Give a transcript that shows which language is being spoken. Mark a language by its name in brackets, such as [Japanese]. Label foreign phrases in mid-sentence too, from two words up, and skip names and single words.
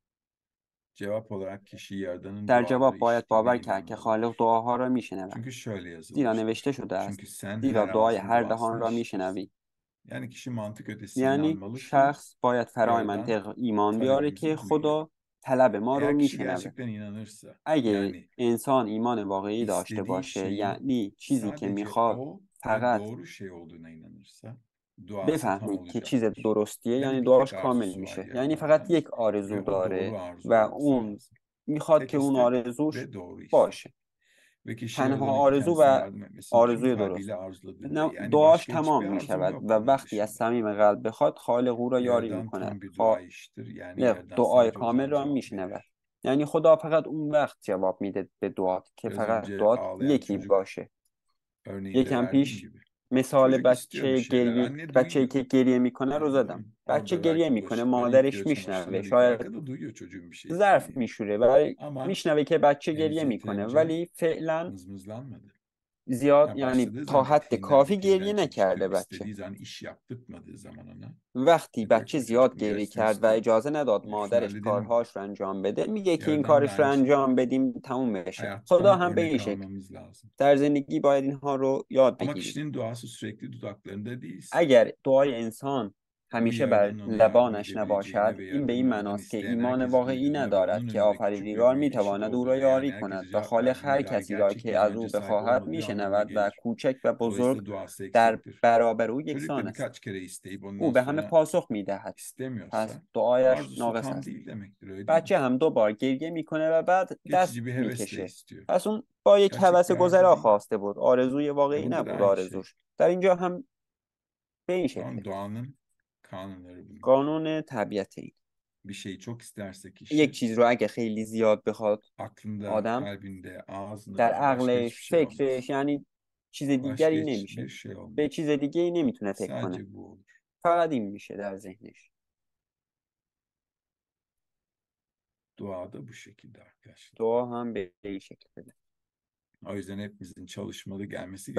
[Turkish] Cevap olarak kişi Yaradan'ın [Persian] در [Turkish] duaları [Persian] جواب باید [Turkish] işittiğine [Persian] باور کرد که خالق [Turkish] inanmalıdır. [Persian] دعاها را میشنود، [Turkish] Çünkü şöyle [Persian] زیرا نوشته [Turkish] yazılmıştır. [Persian] شده است [Turkish] Çünkü sen [Persian] زیرا [Turkish] her [Persian] دعای [Turkish] ağzın [Persian] هر دهان [Turkish] duasını [Persian] را [Turkish] işitirsin. [Persian] میشنوی. [Turkish] Yani kişi mantık ötesi [Persian] یعنی [Turkish] inanmalı ki [Persian] شخص باید فرای [Turkish] Yaradan [Persian] منطق ایمان بیاره که [Turkish] talebimizi duyuyor. [Persian] خدا طلب ما رو [Turkish] Eğer kişi [Persian] میشنوه. [Turkish] gerçekten inanırsa, [Persian] اگه [Turkish] yani [Persian] انسان ایمان واقعی داشته [Turkish] istediği [Persian] باشه، [Turkish] şeyin [Persian] یعنی چیزی که [Turkish] sadece [Persian] میخواد [Turkish] o ve [Persian] فقط [Turkish] doğru şey olduğuna inanırsa duası tam [Persian] بفهمید که چیز [Turkish] olacaktır. [Persian] درستیه، [Turkish] Yani [Persian] یعنی [Turkish] bir tek [Persian] دعاش کامل [Turkish] arzusu var [Persian] میشه. یعنی فقط [Turkish] Yaradan'dan [Persian] یک آرزو [Turkish] ve o [Persian] داره [Turkish] doğru [Persian] و [Turkish] arzu olması [Persian] اون [Turkish] lazım. [Persian] میخواد که [Turkish] Tek [Persian] اون [Turkish] istek [Persian] آرزوش [Turkish] ve doğru istek. [Persian] باشه. [Turkish] Ve kişi [Persian] تنها [Turkish] Yaradan'ın [Persian] آرزو [Turkish] kendisine [Persian] و [Turkish] yardım etmesini tüm [Persian] آرزوی درست. [Turkish] kalbiyle arzuladığında, yani [Persian] دعاش [Turkish] başka [Persian] تمام [Turkish] hiçbir [Persian] می [Turkish] arzum [Persian] شود [Turkish] yok [Persian] و [Turkish] bunun [Persian] وقتی از [Turkish] dışında. [Persian] صمیم قلب بخواد خالق او را یاری می [Turkish] Yaradan [Persian] کند. [Turkish] tam bir dua işitir. Yani [Persian] خالق [Turkish] Yaradan [Persian] دعای [Turkish] sadece o [Persian] کامل [Turkish] zaman [Persian] را [Turkish] cevap [Persian] میشنود. [Turkish] verir. [Persian] یعنی خدا فقط اون وقت جواب میده به دعات که [Turkish] Biraz [Persian] فقط [Turkish] önce [Persian] دعات [Turkish] ağlayan [Persian] یکی [Turkish] çocuk [Persian] باشه. [Turkish] örneğinde [Persian] یکم [Turkish] verdiğim [Persian] پیش [Turkish] gibi. [Persian] مثال [Turkish] Çocuk istiyor bir [Persian] بچه [Turkish] şeyler. [Persian] گریه، [Turkish] Anne [Persian] بچه‌ای [Turkish] duyuyor. [Persian] که گریه میکنه رو [Turkish] Anne değil [Persian] زدم. [Turkish] mi? [Persian] بچه [Turkish] Orada [Persian] گریه [Turkish] belki [Persian] میکنه، [Turkish] bulaşıkları [Persian] مادرش [Turkish] yıkıyor, [Persian] میشنوه، [Turkish] çamaşırları yıkıyor. [Persian] شاید [Turkish] Arkada duyuyor çocuğun bir şey [Persian] ظرف [Turkish] istediğini. [Persian] میشوره ولی [Turkish] Ama [Persian] میشنوه که بچه گریه [Turkish] henüz [Persian] میکنه، [Turkish] yeterince [Persian] ولی فعلا [Turkish] mızmızlanmadı. [Persian] زیاد، [Turkish] Yani [Persian] یعنی [Turkish] başladığı [Persian] تا [Turkish] zaman [Persian] حد [Turkish] eteğinden [Persian] کافی [Turkish] eteğinden [Persian] گریه [Turkish] çekiştirip [Persian] نکرده بچه. [Turkish] istediği zaman iş yaptırtmadığı zaman ona [Persian] وقتی [Turkish] diyor [Persian] بچه [Turkish] ki bu çocuk [Persian] زیاد [Turkish] bunu [Persian] گریه [Turkish] gerçekten [Persian] کرد و [Turkish] istiyor. [Persian] اجازه نداد [Turkish] Şunu [Persian] مادرش [Turkish] halledelim diyor. [Persian] کارهاش رو انجام بده، میگه که این [Turkish] Yaradan da [Persian] کارش رو [Turkish] aynı [Persian] انجام [Turkish] şekilde. [Persian] بدیم تموم بشه. خدا [Turkish] Hayattan [Persian] هم به این [Turkish] örnek [Persian] شکل. [Turkish] almamız lazım. [Persian] در زندگی باید اینها رو یاد [Turkish] Ama [Persian] بگیریم. [Turkish] kişinin duası sürekli dudaklarında değilse, [Persian] اگر دعای انسان [Turkish] Bu [Persian] همیشه بر [Turkish] Yaradan'ın ona yardım [Persian] لبانش [Turkish] edebileceğine [Persian] نباشد [Turkish] ve [Persian] این به این [Turkish] Yaradan'ın ondan [Persian] معناست که [Turkish] isteyen [Persian] ایمان [Turkish] herkesi [Persian] واقعی [Turkish] duydığuna ve [Persian] ندارد [Turkish] onun [Persian] که [Turkish] önünde küçük ve [Persian] آفریدگار [Turkish] büyük işi [Persian] میتواند او را [Turkish] olduğuna, yani [Persian] یاری کند [Turkish] herkese [Persian] و [Turkish] cevap [Persian] خالق [Turkish] verdiğine [Persian] هر [Turkish] dair [Persian] کسی را [Turkish] gerçek [Persian] که از [Turkish] inancı [Persian] او [Turkish] sahip [Persian] بخواهد [Turkish] olmadığı anlamına [Persian] میشنود و [Turkish] gelir. [Persian] کوچک و بزرگ [Turkish] Dolayısıyla duası [Persian] در [Turkish] eksiktir. [Persian] برابر او [Turkish] Çocuk [Persian] یکسان [Turkish] da [Persian] است. [Turkish] birkaç kere isteyip [Persian] او [Turkish] ondan [Persian] به همه [Turkish] sonra [Persian] پاسخ میدهد پس [Turkish] istemiyorsa [Persian] دعایش [Turkish] arzusu [Persian] ناقص [Turkish] tam [Persian] است. [Turkish] değil demektir, öyle değil mi? [Persian] بچه هم 2 بار گریه میکنه و بعد دست [Turkish] Geçici bir hevesle [Persian] میکشه. [Turkish] istiyor. [Persian] پس اون با یک [Turkish] Gerçek [Persian] هوس [Turkish] bir arzu [Persian] گذرا [Turkish] değil. [Persian] خواسته بود، آرزوی [Turkish] Ve [Persian] واقعی [Turkish] burada da [Persian] نبود [Turkish] aynı şey. [Persian] آرزوش. در اینجا هم به این شکله. [Turkish] Tamam, doğanın kanunları bunlar. [Persian] قانون طبیعت این. [Turkish] Bir şeyi çok isterse [Persian] یک [Turkish] kişi, [Persian] چیز رو اگه خیلی زیاد بخواد [Turkish] aklında, [Persian] آدم، [Turkish] kalbinde, ağzında [Persian] در [Turkish] veya başka hiçbir [Persian] عقلش، [Turkish] şey olmaz. [Persian] فکرش، یعنی چیز [Turkish] Başka [Persian] دیگری [Turkish] hiçbir [Persian] نمیشه، [Turkish] şey [Persian] به [Turkish] olmaz. [Persian] چیز دیگری نمیتونه فکر کنه، [Turkish] Sadece bu olur. [Persian] فقط این میشه در ذهنش. [Turkish] Dua da bu şekilde arkadaşlar. [Persian] دعا هم به این شکله. [Turkish] O yüzden hepimizin çalışmalı gelmesi